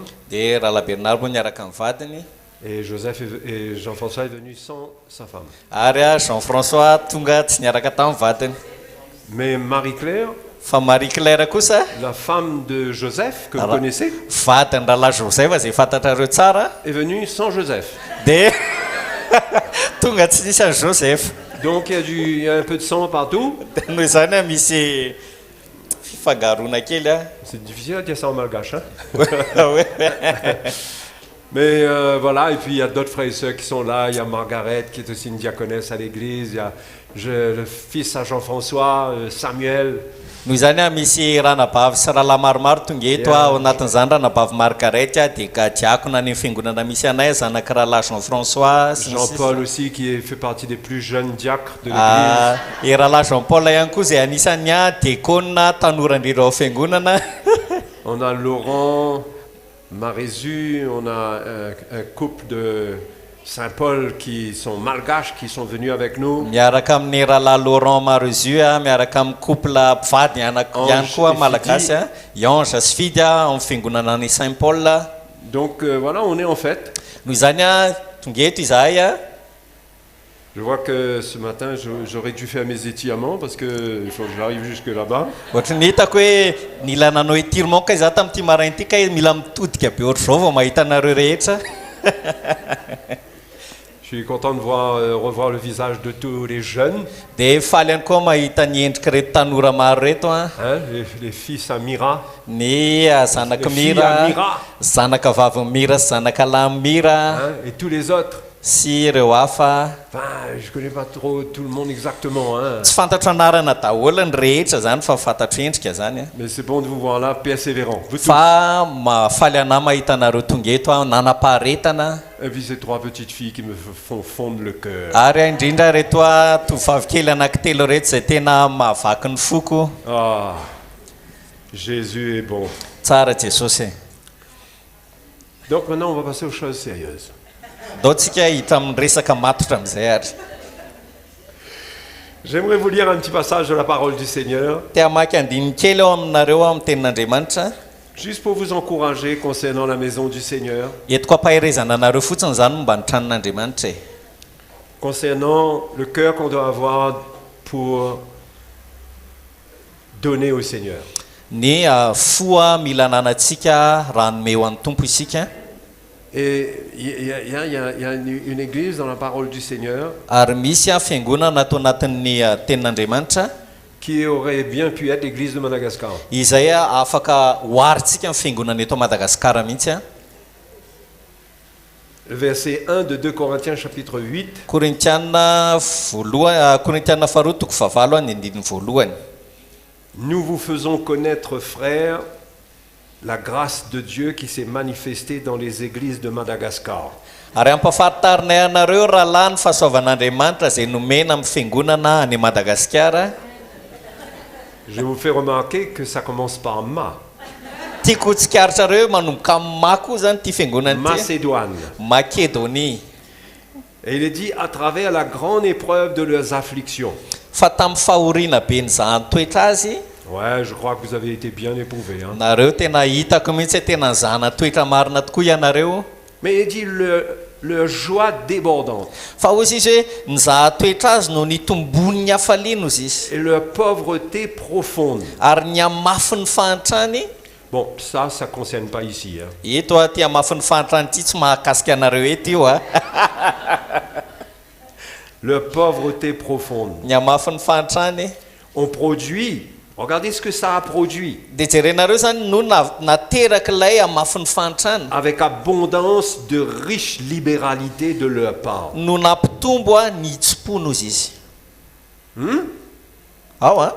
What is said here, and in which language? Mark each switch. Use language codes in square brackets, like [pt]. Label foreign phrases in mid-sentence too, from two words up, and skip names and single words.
[fr] Et Joseph et Jean-François est venu sans sa femme. Mais Marie-Claire, la femme de Joseph, que vous connaissez, est venue sans Joseph. [mg] tonga tsy nisy any Joseph. [fr] Donc il y a un peu de sang partout. [mg] Noho izany a misy fifangarona kely a. [fr] C'est difficile à dire ça en malgache. Hein? Ouais. Mais voilà, et puis il y a d'autres frères et sœurs qui sont là. Il y a Margaret qui est aussi une diaconesse à l'église. Il y a le fils à Jean-François, Samuel. [mg] Noho izany a misy ranabavy sy rahalahy maromaro tonga eto a ao anatin'izany ranabavy Margaret a dia ka diakona any fiangonana misy anay zanaka rahalahy Jean-François [fr] Jean-Paul aussi qui fait partie des plus jeunes diacres de l'église. [mg] E rahalahy Jean-Paul ihany koa izay anisany a diakona tanora-ndrindra ao fiangonana. [fr] On a Laurent, Marézu, on a un couple de Saint-Paul qui sont malgaches, qui sont venus avec nous. [mg] Miaraka amin'ny rahalahy Laurent Marézu a miaraka amin'ny couple mpivady ihany koa malagasy a Ange sy Fidy a amin'ny fiangonana ny Saint-Paul. [fr] Donc voilà, on est en fête. [mg] Noho izany a tonga eto izahay a. [fr] Je vois que ce matin, j'aurais dû faire mes étirements parce qu'il faut que j'arrive jusque là-bas. [mg] Ohatry ny hitako hoe mila nanao étirement ka izaho tamin'ity maraina ity ka mila mitodika be ohatr'izao vao mahita anareo rehetra. [fr] Je suis content de revoir le visage de tous les jeunes. [mg] Dia faly ihany koa mahita ny endrika reto tanora maro reto a. [fr] Les fils à Mira. [mg] Ny zanaka Mira, zanaka vavy Mira sy zanaka lahy Mira. [fr] Et tous les autres. [mg] Sy ireo hafa. [fr] Enfin, je connais pas trop tout le monde exactement. [mg] Tsy fantatro anarana daholo ny rehetra zany fa fantatro endrika zany. [fr] Mais c'est bon de vous voir là, persévérant. [mg] Fa mafaly anahy mahita anareo tonga eto a nanam-paharetana. [fr] Et puis ces trois petites filles qui me font fondre le cœur. [mg] Ary indrindra reto a tovavy kely anankitelo reto izay tena mahavaky ny foko. [fr] Ah, Jésus est bon. [mg] Tsara Jesosy. [fr] Donc maintenant on va passer aux choses sérieuses. [mg] Daontsika hita amin'ny resaka matotra amin'izay ary. [fr] J'aimerais vous lire un petit passage de la parole du Seigneur. [mg] Tia maky andininy kely ao aminareo amin'ny tenin'Andriamanitra. [fr] Juste pour vous encourager concernant la maison du Seigneur. [mg] Entiko ampaherezana anareo fotsiny zany momba ny tranon'Andriamanitra. [fr] Concernant le cœur qu'on doit avoir pour donner au Seigneur. [mg] Ny foa mila ananantsika raha hanome ho an'ny Tompo isika. [fr] Et il y a une église dans la parole du Seigneur. [mg] Ary misy fiangonana atao anatin'ny tenin'Andriamanitra. [fr] Qui aurait bien pu être l'église de Madagascar. [mg] Izay afaka hoaritsika amin'ny fiangonana eto Madagasikara mihitsy a. [fr] Le verset 1 de 2 Corinthiens chapitre 8. [mg] Korintiana faharoa toko fahavalo any andininy voalohany. [fr] Nous vous faisons connaître, frères, la grâce de Dieu qui s'est manifestée dans les églises de Madagascar. [mg] Ary ampahafantarinay anareo rahalahy ny fahasoavan'Andriamanitra izay nomena amin'ny fiangonana any Madagasikara. [fr] Je vous fais remarquer que ça commence par Ma. [mg] Tiako tsikaritra manomboka amin'ny ma koa zany ty fiangonana ty. [fr] Macédoine. Macédonie. Et il est dit à travers la grande épreuve de leurs afflictions. [mg] Fa tamin'ny fahoriana be ny zahan-toetra azy. [fr] Ouais, je crois que vous avez été bien éprouvés. Hein. [mg] Nareo tena hitako mihitsy tena zahan-toetra marina tokoa ianareo. [fr] Mais il dit leur joie débordante. [mg] Fa ozy izy hoe ny zahan-toetra azy no nitombony ny hafaliana ozy izy. [fr] Et leur pauvreté profonde. [mg] Ary ny amafy ny fahantrany. [fr] Bon, ça ne concerne pas ici. Hein. [mg] Eto ty amafy ny fahantrany ty tsy mahakasika anareo eto io a. [fr] Leur pauvreté profonde. [mg] Ny amafy ny fahantrany. [fr] On produit. Regardez ce que ça a produit. [mg] Dia jerenareo zany no nateraka ilay amafy ny fahantrany. [fr] Avec abondance de riche libéralité de leur part. [mg] No nampitombo ny hitsim-pona ozy izy. Ao a.